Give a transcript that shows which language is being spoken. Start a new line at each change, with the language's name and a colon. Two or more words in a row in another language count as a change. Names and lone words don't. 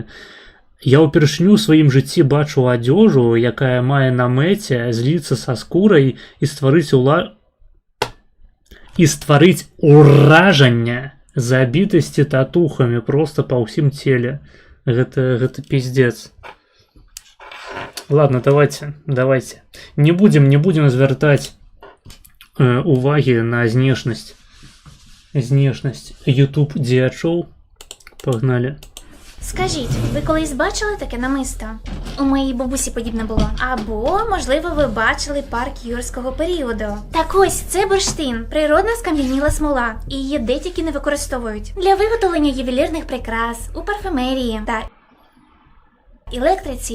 Belarusian: Я ўпершыню ў сваім жыцці бачу адзежу, якая мае на мэце зліцца са скурай і стварыць уражанне забітасці татухамі просто па ўсім целе.
Russian: Гэта пиздец. Ладно, давайте.
Belarusian: Не будем звяртаць увагі на знешнасць YouTube дзеячоў.
Russian: Погнали.
Ukrainian: Скажіть, ви колись бачили таке намисто? У моїй бабусі подібне було. Або, можливо, ви бачили парк юрського періоду. Так ось, це бурштин, природна скам'яніла смола. І її де тільки не використовують. Для виготовлення ювелірних прикрас, у парфюмерії та електриці.